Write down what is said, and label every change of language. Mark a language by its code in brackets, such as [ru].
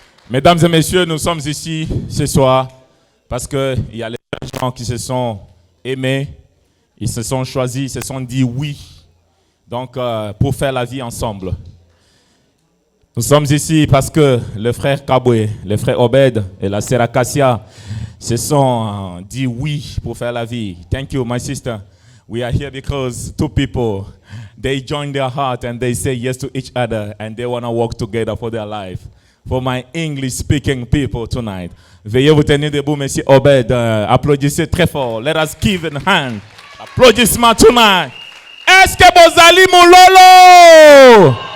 [fr] Mesdames et messieurs, nous sommes ici ce soir parce qu'il y a les gens qui se sont aimés, ils se sont choisis, ils se sont dit oui. Donc, pour faire la vie ensemble. Nous sommes ici parce que le frère Kabwe, le frère Obed et la sœur Acacia se sont dit oui pour faire la vie. [en] Thank you, my sister. We are here because two people, they join their heart and they say yes to each other and they want to work together for their life. For my English-speaking people tonight. [fr] Veuillez vous tenir debout, monsieur Obed. Applaudissez très fort. [en] Let us give a hand. [fr] Applaudissement tonight. Est-ce que vous allez mon lolo?